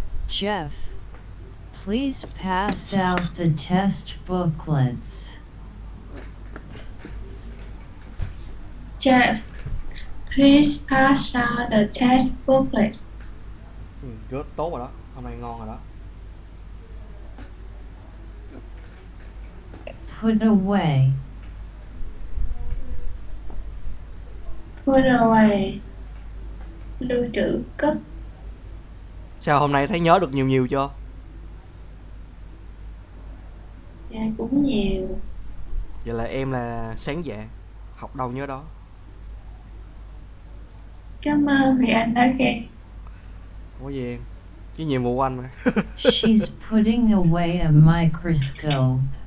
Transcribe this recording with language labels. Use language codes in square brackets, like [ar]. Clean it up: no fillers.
[en] Jeff, please pass out the test booklets. Jeff, please pass out the test booklets. [vi] Rất tốt rồi đó, hôm nay ngon rồi đó. [en] Put away. Put away. [vi] Lưu trữ cất. Sao hôm nay thấy nhớ được nhiều chưa? Dạ cũng nhiều. Vậy là em là sáng dạ, học đâu nhớ đó. Cảm ơn vì anh đã khen. Không có gì em, cái nhiệm vụ của anh mà. [en] She's putting away a microscope.